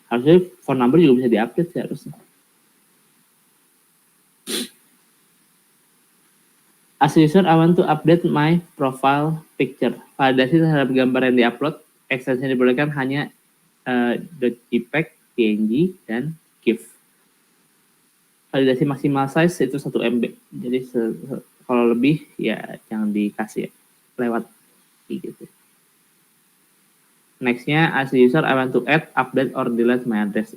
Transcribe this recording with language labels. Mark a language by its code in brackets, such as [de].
[id] Harusnya phone number juga bisa diupdate sih harusnya. [en] As user, I want to update my profile picture. [id] Validasi terhadap gambar yang diupload, extension yang diperbolehkan hanya .jpeg, PNG, dan GIF. Validasi maksimal size itu 1 MB. Jadi kalau lebih ya jangan dikasih ya. Lewat gitu. [en] Nextnya, as user, I want to add, update, or delete my address.